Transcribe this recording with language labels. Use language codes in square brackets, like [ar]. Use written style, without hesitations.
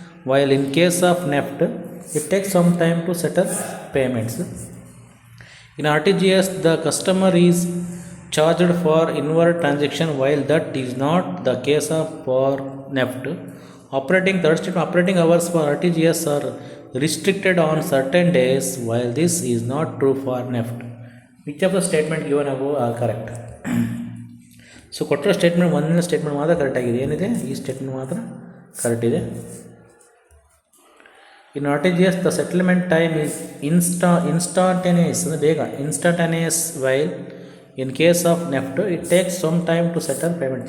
[en] While in case of NEFT it takes some time to settle payments. In RTGS, the customer is charged for inward transaction while that is not the case for NEFT. Operating hours for RTGS are restricted on certain days while this is not true for NEFT. Which of the statement given above are correct? [kn] So ಕೊಟ್ಟಿರೋ statement ಒಂದನೇ statement ಮಾತ್ರ ಕರೆಕ್ಟಾಗಿದೆ. ಏನಿದೆ ಈ statement ಮಾತ್ರ correct ಇದೆ. [en] in RTGS the settlement time is instantaneous [kn] ಅಂದರೆ ಬೇಗ [en] Instantaneous while in case of NEFT it takes some time to settle payment.